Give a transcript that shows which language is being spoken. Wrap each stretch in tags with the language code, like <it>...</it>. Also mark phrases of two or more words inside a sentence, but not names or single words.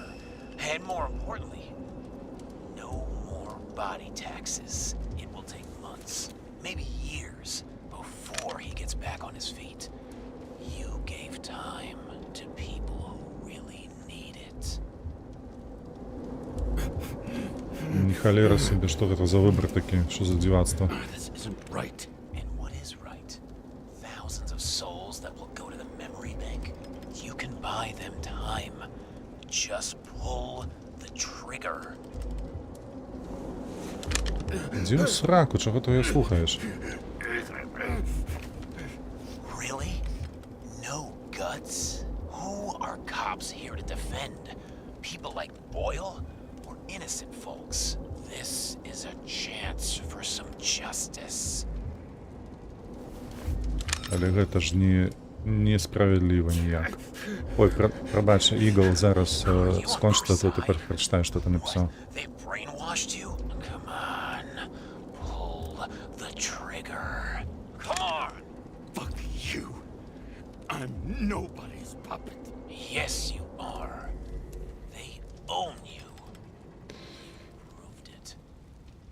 <en>And more importantly, no more body taxes. It will take months, maybe years, before he gets back on his feet. You gave time to people who really need it.</en> <be>Ні халера собі, што гэта за выбар такі, што за дзівацтва.</be> <en>This isn't right. And what is right? Thousands of souls that will go to the memory bank. You can buy them time. Just pull the trigger.</en> <be>Ідзі ў сраку,</be> <uk>чого ти його слухаєш?</uk> <en>Really? No guts? Who are cops here to defend? People like Boyle? Or innocent folks? This is a chance for some justice.</en> <be>Але гэта ж несправедліва ніяк. Ой, прабач, Ігл, зараз скончыцца тут і прачытаю, што ты напісаў.</be> <en>They brainwashed you? Come on. Pull the trigger. Come on! Fuck you. I'm nobody's puppet. Yes, you are. They own you. You proved it.</en>